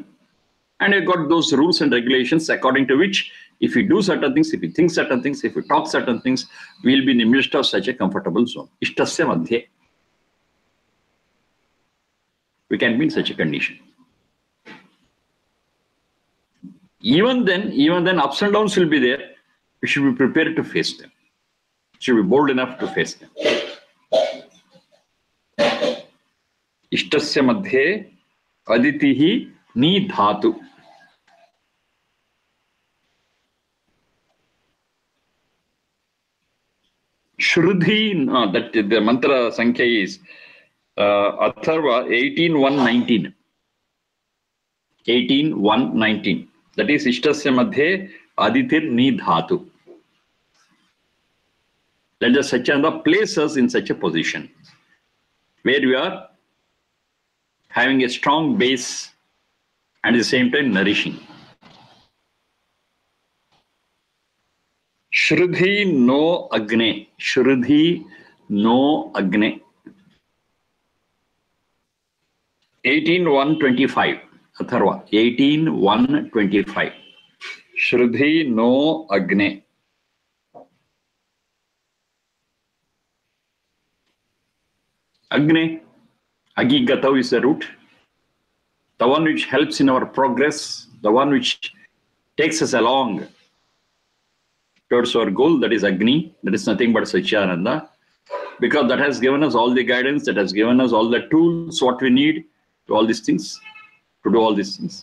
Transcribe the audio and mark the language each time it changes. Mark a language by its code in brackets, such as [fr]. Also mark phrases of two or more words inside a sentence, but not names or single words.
[en] And we've got those rules and regulations according to which if we do certain things, if we think certain things, if we talk certain things, we'll be in the midst of such a comfortable zone. [sa] Ishtasya madhye. [en] We can be in such a condition. Even then, ups and downs will be there. We should be prepared to face them. We should be bold enough to face them. [sa] Ishtasya madhye aditihi nidhatu. Shrudhi, [en] that the [sa] mantra sankhya [en] is Atharva 18.1.19. 18.1.19. That is [sa] Ishtasya madhye aditir nidhatu. [en] Let the Satchidananda place us in such a position where we are having a strong base and at the same time nourishing. [sa] Shrudhi no agne. Shrudhi no agne. 18.1.25. Atharva 18.1.25. Shrudhi no agne. [en] Agne, Agigatav is the root. The one which helps in our progress, the one which takes us along towards our goal, that is Agni, that is nothing but Satchidananda. Because that has given us all the guidance, that has given us all the tools, what we need to all these things, to do all these things.